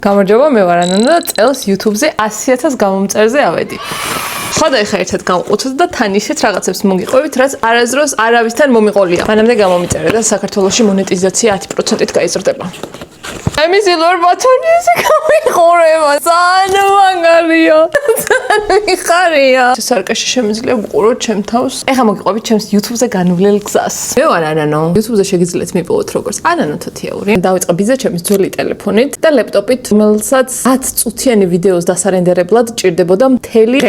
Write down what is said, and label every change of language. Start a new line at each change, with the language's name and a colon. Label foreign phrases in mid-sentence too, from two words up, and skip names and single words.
Georgian: გამარჯობა, მე ვარ ანანა და წელს YouTube-ზე 100,000 გამომწერზე ავედი. ხოდა ეხა ერთად გამოვყუთოთ და თან ისეთ რაღაცებს მოგიყვებით, რაც არასდროს არავისთან მომიყოლია. მანამდე გამომიწერე და საქართველოში მონეტიზაცია 10%-ით გაიზრდება.
English: I'm silver button is გამიყურება.
Georgian: ძალიან მაგარია. ძალიან მიხარია. სარკაში შემიძლია ვყუროთ ჩემ თავს. ეხა მოგიყვებით ჩემს YouTube-ზე განვლელ გზას. მე ვარ ანანო. YouTube-ზე შეგიძლიათ მიპოვოთ როგორც ანანო თათიაური. დავიწყე ბიზნეს ჩემის ძველი ტელეფონით და ლეპტოპით, რომელსაც 10 წუთიანი ვიდეოს დასარენდერებლად ჭირდებოდა მთელი დღე.